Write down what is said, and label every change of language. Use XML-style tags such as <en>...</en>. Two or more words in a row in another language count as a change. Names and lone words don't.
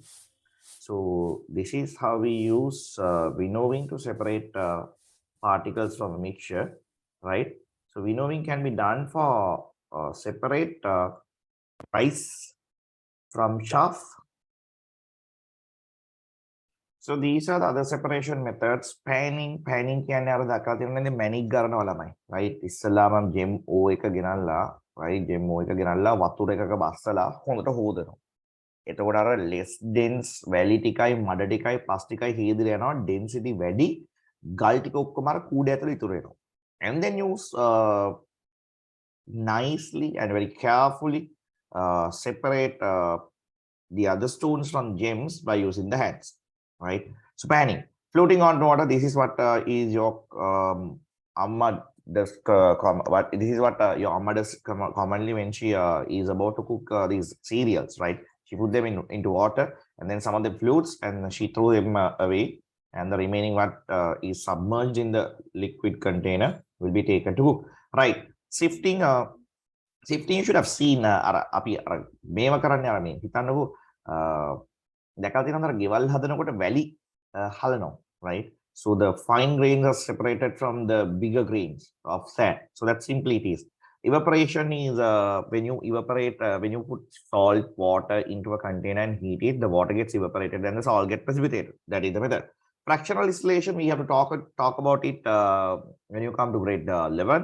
<en>So this is how we use winnowing to separate particles from a mixture, right? So winnowing can be done for separate rice from chaff. So these are the other separation methods.</en> <si>Panning කියන්නේ අර දක්වලා තියෙනනේ මැනික් ගන්නවා ළමයි. right? ඉස්සෙල්ලාම gem O එක ගෙනල්ලා, right? gem O එක ගෙනල්ලා වතුර එකක බස්සලා හොඳට හොදනවා. එතකොට අර</si> <en>less dense</en> <si>වැලි ටිකයි මඩ ටිකයි ප්ලස් ටිකයි හේදලා යනවා, density වැඩි, ගල් ටික ඔක්කොම අර කූඩ ඇතුළේ ඉතුරු වෙනවා.</si> <en>And then use nicely and very carefully separate the other stones from gems by using the hands, right? So panning, floating on water. This is what is your amma does what this is what your amma does commonly when she is about to cook these cereals, right? She put them into water, and then some of them floats and she throw them away, and the remaining what is submerged in the liquid container will be taken to cook, right? Sifting, sifting you should have seen</en> <si>අපි මේව කරන්නේ අර මේ හිතන්නකෝ දැකලා තියෙනවද ගෙවල් හදනකොට වැලි හලනවා,</si> <en>right? So the fine grains are separated from the bigger grains of sand. So that simply it is. Evaporation is when you evaporate, when you put salt water into a container and heat it, the water gets evaporated and the salt gets precipitated. That is the method. Fractional distillation, we have to talk about it when you come to grade 11.</en>